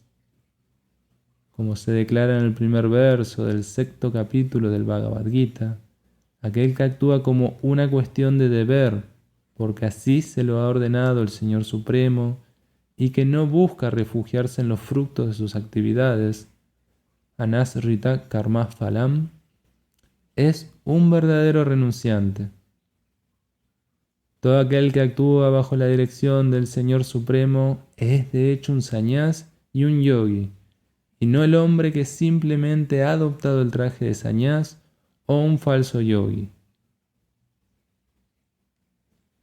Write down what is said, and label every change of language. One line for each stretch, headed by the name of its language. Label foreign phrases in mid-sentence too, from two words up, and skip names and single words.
Spanish: Como se declara en el primer verso del 6º capítulo del Bhagavad Gita, aquel que actúa como una cuestión de deber, porque así se lo ha ordenado el Señor Supremo, y que no busca refugiarse en los frutos de sus actividades,
Sanskrit: anasrita karma phalam,
Spanish: es un verdadero renunciante. Todo aquel que actúa bajo la dirección del Señor Supremo es de hecho un sañás y un yogi, y no el hombre que simplemente ha adoptado el traje de sañás o un falso yogi.